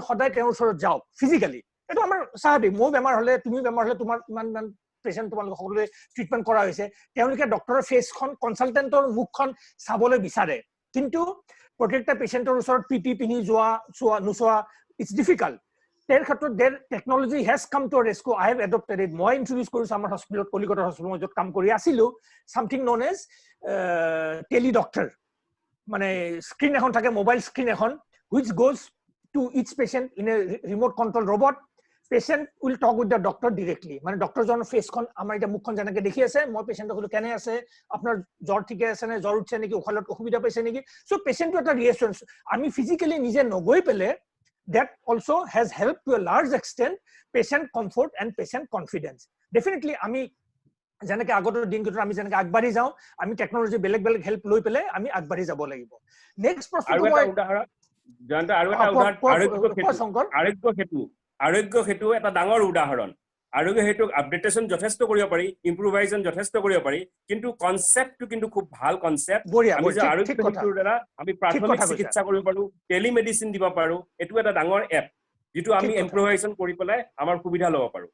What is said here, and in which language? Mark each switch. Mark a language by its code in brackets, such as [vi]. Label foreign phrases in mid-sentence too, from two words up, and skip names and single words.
[as] সদায় তেওঁৰ ওচৰত যাওক ফিজিকেলি এইটো আমাৰ স্বাভাৱিক মোৰ বেমাৰ হলে তুমি বেমাৰ হলে তোমাৰ ইমান পেচেণ্ট তোমালোক সকলোৱে ট্ৰিটমেণ্ট কৰা হৈছে তেওঁলোকে ডক্টৰৰ ফেচখন কনচালটেণ্টৰ মুখখন চাবলৈ বিচাৰে কিন্তু প্ৰত্যেকটা পেচেণ্টৰ ওচৰত পিপি পিন্ধি নোচোৱা [en] it's difficult [as] their ক্ষেত্ৰত [en] their technology has come to a rescue I have adopted it [as] মই ইন্ট্ৰোডিউস কৰিছো আমাৰ হস্পিটেলত কলিকতা হস্পিটেলত মই য'ত কাম কৰি আছিলো [en] something known as tele doctor [as] মানে স্ক্ৰিন এখন থাকে [en] mobile screen [as] এখন [en] which goes to each patient in a remote control robot patient will talk with the doctor directly [as] মানে ডক্টৰজনৰ ফেচখন আমাৰ এটা মুখখন যেনেকৈ দেখি আছে মই পেচেণ্টক কলো কেনে আছে আপোনাৰ জ্বৰ ঠিকে আছে নে জ্বৰ উঠছে নেকি উশাহত অসুবিধা পাইছে নেকি সো পেচেণ্টটো এটা ৰিএচুৰেন্স আমি ফিজিক্যালি নিজে নগৈ পেলে [en] that also has helped to a large extent patient comfort and patient confidence definitely [as] আমি যেনেকৈ আগৰ দিনকেইটাত আমি যেনেকৈ আগবাঢ়ি যাওঁ আমি টেকনলজি বেলেগ বেলেগ হেল্প লৈ পেলে আমি আগবাঢ়ি যাব লাগিব নেক্সট প্ৰশ্নটো মই আৰোগ্য সেতু এটা ডাঙৰ উদাহৰণ আৰোগ্য সেতুক আপডেটেশন যথেষ্ট কৰিব পাৰি ইম্প্ৰোভাইজেশন যথেষ্ট কৰিব পাৰি কিন্তু কনসেপ্টটো কিন্তু খুব ভাল কনসেপ্ট আমি যে আৰোগ্য সেতুৰ দ্বাৰা আমি প্ৰাথমিক চিকিৎসা কৰিব পাৰো টেলিমেডিসিন দিব পাৰো এটো এটা ডাঙৰ এপ যেটো আমি ইম্প্ৰোভাইজেশন কৰি পেলাই আমাৰ সুবিধা ল'ব পাৰো